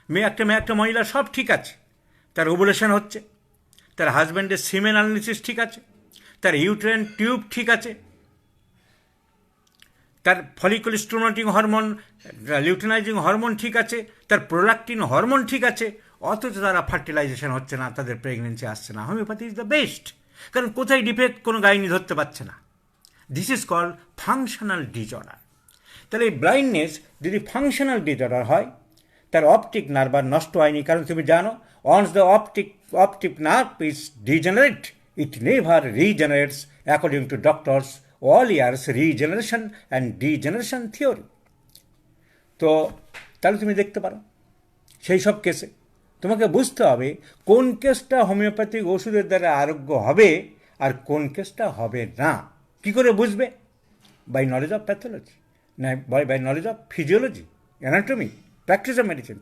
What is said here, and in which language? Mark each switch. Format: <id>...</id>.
<bn>একটা মহিলা সব ঠিক আছে, তার ওভুলেশন হচ্ছে, তার হাজব্যান্ডের সিমেন অ্যানালিসিস ঠিক আছে, তার ইউট্রেন টিউব ঠিক আছে, তার follicle stimulating hormone, luteinising hormone ঠিক আছে, তার প্রোলাক্টিন হরমোন ঠিক আছে, অথচ তারা ফার্টিলাইজেশন হচ্ছে না, তাদের প্রেগনেন্সি আসছে না। হোমিওপ্যাথি</bn> <en>is the best,</en> <bn>কারণ কোথায় ডিফেক্ট কোনো গাইনি ধরতে পারছে না।</bn> <en>This is called functional disorder.</en> <bn>তাহলে এই ব্লাইন্ডনেস যদি ফাংশনাল ডিজঅর্ডার হয়, তার অপটিক নার্ভ আর নষ্ট হয়নি, কারণ তুমি জানো,</bn> <en>once the optic nerve is degenerate, it never regenerates according to doctors Wallier's regeneration and degeneration theory.</en> <bn>তো তাহলে তুমি দেখতে পারো সেই সব কেসে তোমাকে বুঝতে হবে কোন কেসটা হোমিওপ্যাথিক ওষুধের দ্বারা আরোগ্য হবে আর কোন কেসটা হবে না। কি করে বুঝবে?</bn> <en>By knowledge of pathology, না by knowledge of physiology, anatomy, practice of medicine.</en>